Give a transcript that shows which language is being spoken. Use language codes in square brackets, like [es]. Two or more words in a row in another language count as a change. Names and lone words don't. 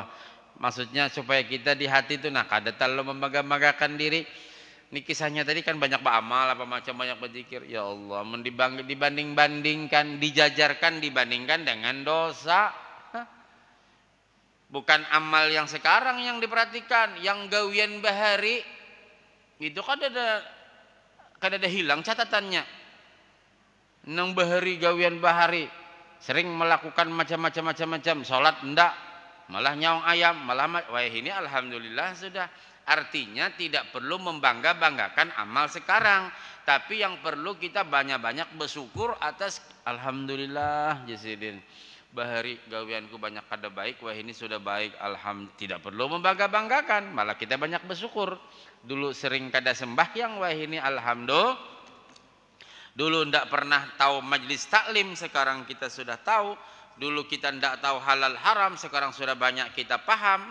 [id] Maksudnya supaya kita di hati itu kada terlalu membanggakan diri. Ini kisahnya tadi kan banyak beramal, apa macam banyak berzikir. Ya Allah, dibanding-bandingkan, dijajarkan dibandingkan dengan dosa. Bukan amal yang sekarang yang diperhatikan, yang gawian bahari itu kan ada hilang catatannya. [bjn] Nang bahari gawian bahari sering melakukan macam-macam, salat ndak, malah nyaung ayam, malah wah ini alhamdulillah sudah. [id] Artinya tidak perlu membanggakan amal sekarang, tapi yang perlu kita banyak-banyak bersyukur atas alhamdulillah Jasidin. [bjn] Bahari gawianku banyak kada baik, wah ini sudah baik, [id] alhamdulillah. Tidak perlu membanggakan, malah kita banyak bersyukur. Dulu sering kada sembahyang, wah ini alhamdulillah Dulu tidak pernah tahu majlis taklim, sekarang kita sudah tahu. Dulu kita tidak tahu halal haram, sekarang sudah banyak kita paham.